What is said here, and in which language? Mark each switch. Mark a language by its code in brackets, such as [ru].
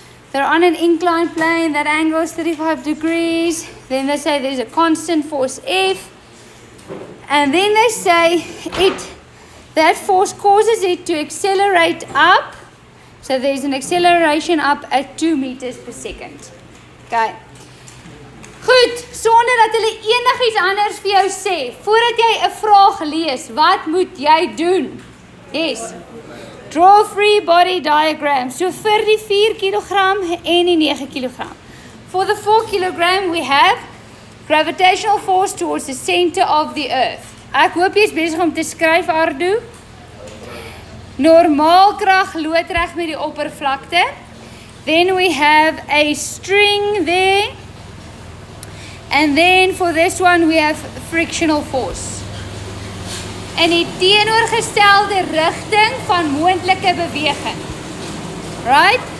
[en] They're on an inclined plane, that angle is 35 degrees. Then they say there's a constant force F. And then they say that force causes it to accelerate up. So there's an acceleration up at 2 meters per second. Okay. [af] Goed, sonder dat hulle enigiets anders vir jou sê, voordat jy 'n vraag lees, wat moet jy doen? [en] Yes. Draw a free body diagram. [af] So vir die 4 kilogram en die 9 kilogram. [en] For the 4 kilogram we have gravitational force towards the center of the earth. [af] Ek hoop jy is besig om te skryf, Ardo. Normaalkrag loodreg met die oppervlakte. [en] Then we have a string there. And then for this one we have frictional force. [af] In die teenoorgestelde rigting van moontlike beweging. Right?